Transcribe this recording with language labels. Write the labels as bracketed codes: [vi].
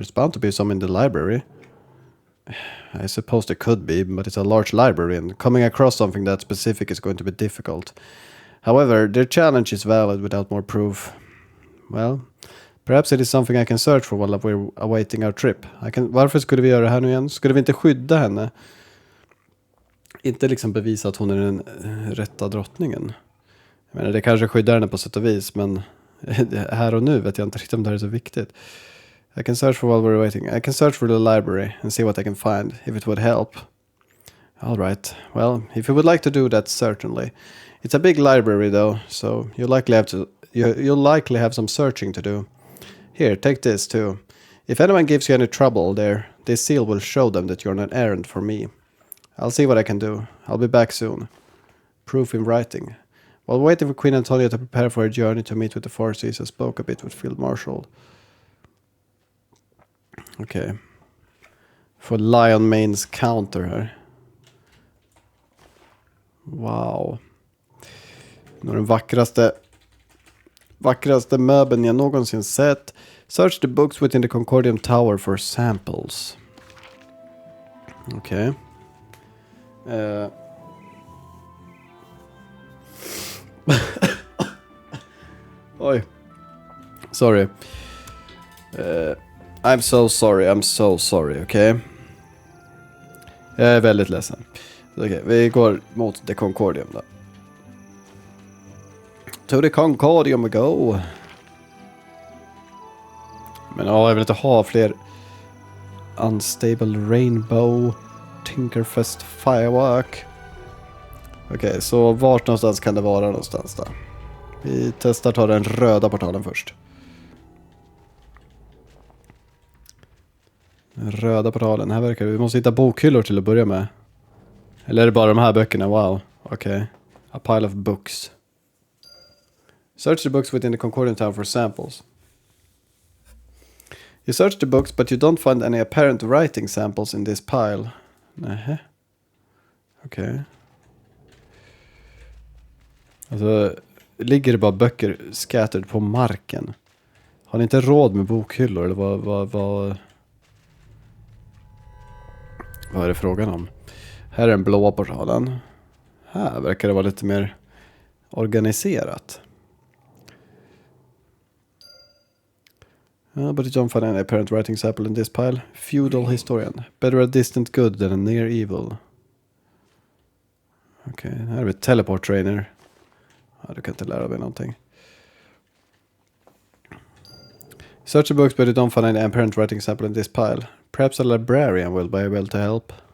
[en] There's bound to be some in the library. I suppose there could be, but it's a large library, and coming across something that specific is going to be difficult. However, their challenge is valid without more proof. Well, perhaps it is something I can search for while we're awaiting our trip. [sv] Varför skulle vi göra det här nu igen? Skulle vi inte skydda henne? Inte liksom bevisa att hon är den rätta drottningen. Jag menar, det kanske skyddar henne på sätt och vis, men här och nu vet jag inte riktigt om det här är så viktigt. [en] I can search for while we're waiting. I can search for the library and see what I can find, if it would help. All right. Well, if you would like to do that, certainly. It's a big library, though, so you'll likely have some searching to do. Here, take this, too. If anyone gives you any trouble there, this seal will show them that you're on an errand for me. I'll see what I can do. I'll be back soon. Proof in writing. While waiting for Queen Antonia to prepare for her journey to meet with the Four Seas, I spoke a bit with Field Marshal. [sv] Okej. Får Lion Mains counter här. Wow. Nog den vackraste möbeln jag någonsin sett. [en] Search the books within the Concordium Tower for samples. [sv] Okej. Oj. Sorry. [en] I'm so sorry, [sv] okej? Jag är väldigt ledsen. Okej, vi går mot The Concordium då. [en] To the Concordium we go. [sv] Men ja, jag vill inte ha fler Unstable Rainbow Tinkerfest Firework. Okej, så vart någonstans kan det vara någonstans då? Vi testar ta den röda portalen först. Den röda portalen, här verkar vi måste hitta bokhyllor till att börja med. Eller är det bara de här böckerna? [en] Wow, okej. A pile of books. Search the books within the Concordium town for samples. You search the books but you don't find any apparent writing samples in this pile. [sv] Nähä. Okej. Alltså, ligger det bara böcker scattered på marken? Har ni inte råd med bokhyllor? Eller vad är det frågan om? Här är den blåa portalen. Här verkar det vara lite mer organiserat. [en] But you don't find any apparent writing sample in this pile. Feudal historian. Better a distant good than a near evil. [sv] Okej, här har vi teleport trainer. Ja, du kan inte lära mig någonting. [en] Search the books but you don't find any apparent writing sample in this pile. Perhaps a librarian will be able to help.